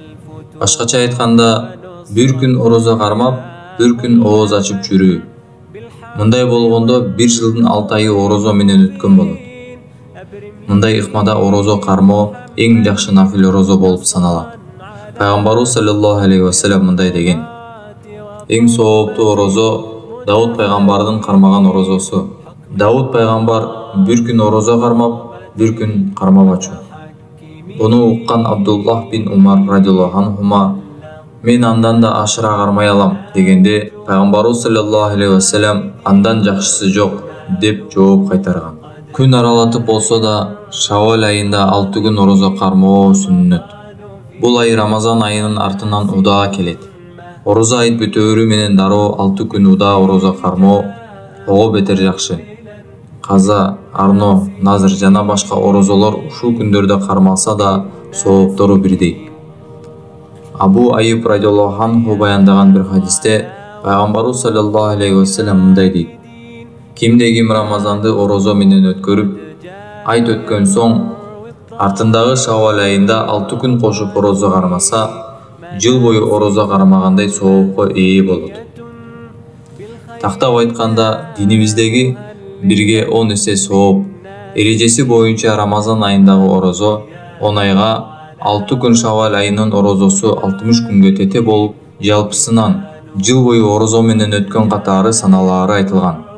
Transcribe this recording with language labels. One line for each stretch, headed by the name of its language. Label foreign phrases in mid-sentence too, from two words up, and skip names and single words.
Kyrgyz: Башкача айтканда, бир күн орозо кармап, bir күн ооз ачып жүрүү. Мындай болгондо 1 жылдын 6 айы орозо менен өткөн болот. Мындай ыкмада орозо кармоо эң жакшы нафил орозо болуп саналат. Пайгамбарыбыз
Arabic: صلى الله عليه وسلم
Kyrgyz: мындай деген: эң сооптуу орозо Дауд пайгамбардын кармаган орозосу. Дауд пайгамбар bir күн орозо кармап, bir күн кармабачу. Буну уккан Абдуллах бин Умар
Arabic: رضي الله عنهما
Kyrgyz: мен андан да ашыра кармай алам дегенде пайгамбарыбыз
Arabic: صلى الله عليه وسلم
Kyrgyz: андан жакшысы жок деп жооп кайтарган. Күн аралатып болсо да Шавал айында 6 күн орозо кармоо сүннөт. Бул ай Рамазан айынын артынан удаа келет. Орозо айт бүтөөрү менен дароо 6 күн удаа орозо кармоо ого бетер жакшы. Каза, Арно, Назыр жана башка орозолор ушул күндөрдө кармалса да сооптору бирдей. Абу Айюб
Arabic: رضي الله عنه
Kyrgyz: баяндаган bir хадисте пайгамбарыбыз
Arabic: صلى الله عليه وسلم
Kyrgyz: мындай дейт: Кимде ким Рамазанды орозо менен өткөрүп, айт өткөн соң артындагы Шавал айында 6 күн кошуп орозо кармаса, жыл бою орозо кармагандай соопко ээ болот. Тактап айтканда, динибиздеги бирге 10 эсе сооп, эрежеси боюнча Рамазан айындагы орозо 10 айга, 6 күн Шавал айынын орозосу 60 күнгө тете болуп, жалпысынан жыл бою орозо менен өткөн катары саналаары айтылган.